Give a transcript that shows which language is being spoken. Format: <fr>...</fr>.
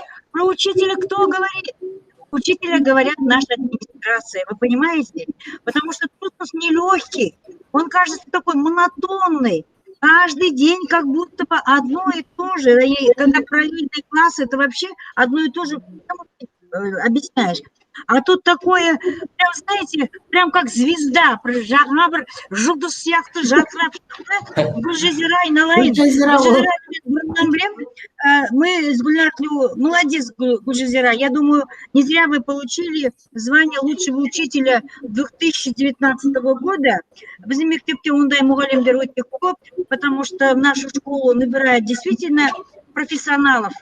<ru>Про учителя кто говорит? Учителя говорят наша администрация, вы понимаете? Потому что курс нелегкий, он кажется такой монотонный. Каждый день как будто бы одно и то же. И когда параллельные классы, это вообще одно и то же объясняешь. А тут такое, прям, знаете, прям как звезда,</ru> <kk>жұлдыз сияқты жарқырап шықты,</kk> <ru>Гүлжазира айналайын. Мы с Гульнар Тілеуғабыловной, молодец, Гүлжазира, я думаю, не зря вы получили звание лучшего учителя 2019 года.</ru> <kk>Біздің мектепте ондай мұғалімдер өте көп,</kk> <ru>потому что в нашу школу набирают действительно профессионалов.</ru>